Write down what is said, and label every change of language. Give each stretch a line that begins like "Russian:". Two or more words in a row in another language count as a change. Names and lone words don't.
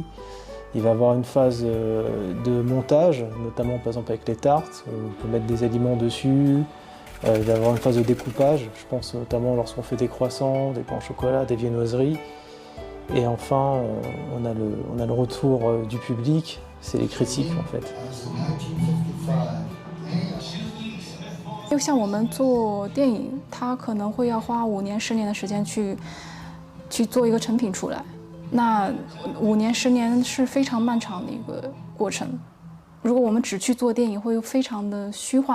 French: Il va y avoir une phase de montage, notamment par exemple avec les tartes. On peut mettre des aliments dessus. Il va y avoir une phase de découpage. Je pense notamment lorsqu'on fait des croissants, des pains au chocolat, des viennoiseries. Et enfin, on a le retour du public. C'est les critiques en fait.
Chinese: 就像我们做电影，它可能会要花5年、10年的时间去做一个成品出来。那5年、10年是非常漫长的一个过程。如果我们只去做电影，会非常的虚幻。